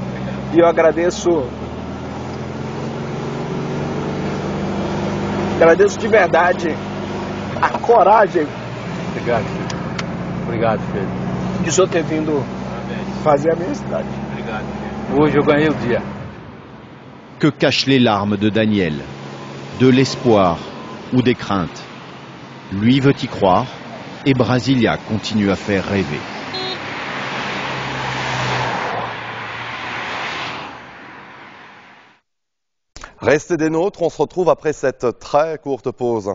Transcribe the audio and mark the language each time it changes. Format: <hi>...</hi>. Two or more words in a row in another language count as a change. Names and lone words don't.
<pt>E eu agradeço de verdade a coragem. Obrigado, filho. Obrigado, filho. De o senhor ter vindo fazer a minha cidade. Obrigado, filho. Hoje eu ganhei o dia.</pt> <fr>Que cachent les larmes de Daniel? De l'espoir ou des craintes? Lui veut y croire et Brasilia continue à faire rêver. Restez des nôtres, on se retrouve après cette très courte pause.</fr>